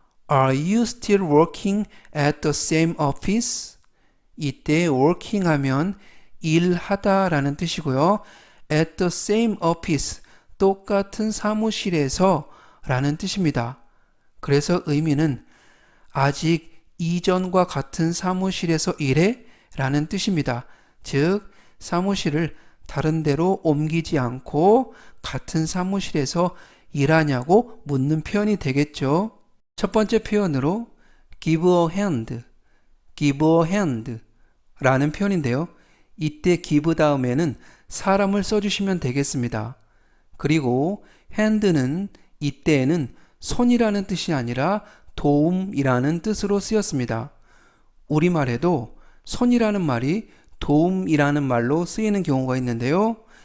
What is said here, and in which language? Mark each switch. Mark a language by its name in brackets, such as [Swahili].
[English] Are you still working at the same office? [Korean] 이때 working 하면 일하다 라는 뜻이고요. [English] at the same office, [Korean] 똑같은 사무실에서 라는 뜻입니다. 그래서 의미는 아직 이전과 같은 사무실에서 일해? 라는 뜻입니다. 즉, 사무실을 다른 데로 옮기지 않고 같은 사무실에서 일하냐고 묻는 표현이 되겠죠. 첫 번째 표현으로 [English] give a hand, give a hand [Korean] 라는 표현인데요. 이때 give 다음에는 사람을 써주시면 되겠습니다. 그리고 hand는 이때에는 손이라는 뜻이 아니라 도움이라는 뜻으로 쓰였습니다. 우리말에도 손이라는 말이 도움이라는 말로 쓰이는 경우가 있는데요.